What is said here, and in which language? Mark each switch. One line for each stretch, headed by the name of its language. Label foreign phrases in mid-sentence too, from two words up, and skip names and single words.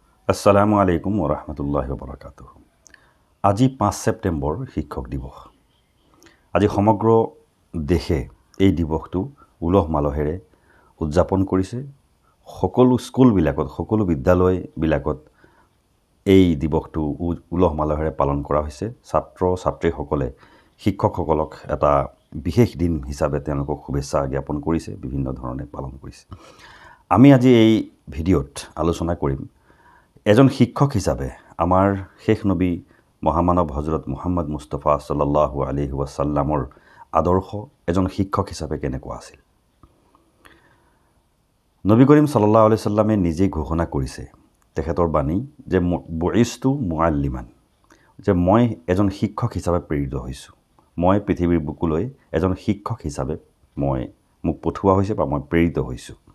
Arabic: السلام عليكم ورحمة الله وبركاته.
Assamese: আজি ৫ ছেপ্টেম্বৰ শিক্ষক দিৱস। আজি সমগ্ৰ দেশে এই দিৱসটো উলহ মালহেৰে উদযাপন কৰিছে। সকলো স্কুলবিলাকত, সকলো বিদ্যালয়বিলাকত এই দিৱসটো উলহ মালহেৰে পালন কৰা হৈছে। ছাত্ৰ ছাত্ৰীসকলে শিক্ষকসকলক এটা বিশেষ দিন হিচাপে তেওঁলোকক শুভেচ্ছা জ্ঞাপন কৰিছে, বিভিন্ন ধৰণে পালন কৰিছে। আমি আজি এই ভিডিঅ'ত আলোচনা কৰিম এজন শিক্ষক হিচাপে আমাৰ শেষ নবী মহামানৱ হজৰত মুহাম্মদ মুস্তাফা
Arabic: صلى الله عليه وسلم
Assamese: আদৰ্শ এজন শিক্ষক হিচাপে কেনেকুৱা আছিল। নবী করিম
Arabic: صلى الله عليه وسلم
Assamese: নিজেই ঘোষণা কৰিছে তেখেতৰ বাণী যে
Arabic: بعثت معلما,
Assamese: যে মই এজন শিক্ষক হিচাপে প্ৰেৰিত হৈছোঁ। মই পৃথিৱীৰ বুকুলৈ এজন শিক্ষক হিচাপে মোক পঠোৱা হৈছে বা মই প্ৰেৰিত হৈছোঁ।